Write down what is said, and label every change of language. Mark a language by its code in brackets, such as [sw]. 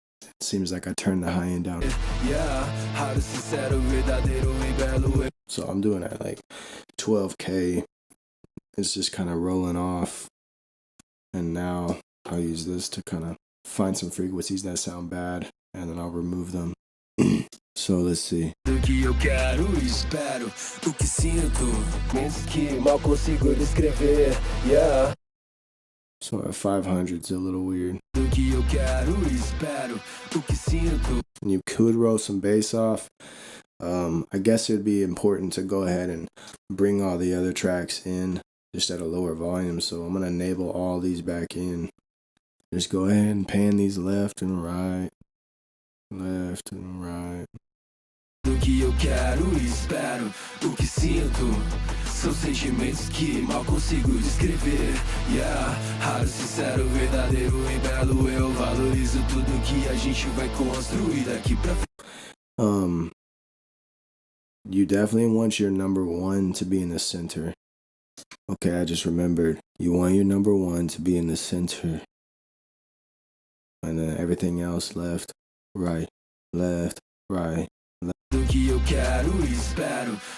[en] It seems like I turned the high end down. Yeah, [pt] raro, sincero, verdadeiro e belo. [en] So I'm doing at like 12K. It's just kind of rolling off. And now I'll use this to kind of find some frequencies that sound bad, and then I'll remove them. So let's see. [pt] O que eu quero e espero, o que sinto, mesmo que mal consigo descrever. [en] Yeah. So at 500 it's a little weird. [pt] O que eu quero e espero, o que sinto. [en] And you could roll some bass off. I guess it'd be important to go ahead and bring all the other tracks in just at a lower volume. So I'm gonna enable all these back in. Just go ahead and pan these left and right. Left and right. [pt] O que eu quero e espero, o que sinto. São sentimentos que mal consigo descrever. Yeah, raro, sincero, verdadeiro e belo. Eu valorizo tudo que a gente vai construir daqui pra frente. [en] You definitely want your number one to be in the center. Okay, I just remembered. You want your number one to be in the center. And then everything else left, right, left, right, left.